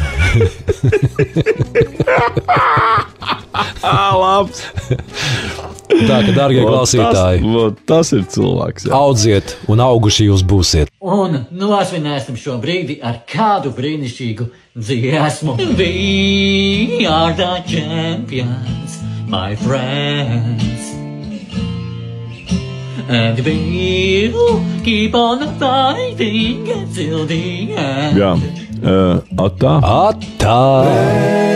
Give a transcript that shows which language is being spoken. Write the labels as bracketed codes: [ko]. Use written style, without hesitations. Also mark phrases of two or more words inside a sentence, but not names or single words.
[lv] Labs! Tā ka, dārgie klausītāji, tas ir cilvēks. Jā. Audziet un auguši jūs būsiet. Un nosvinēsim šo brīdi ar kādu brīnišķīgu dziesmu. [en] We are the champions, my friends. And we'll keep on fighting until the end. [lv] Jā. Atā. Atā.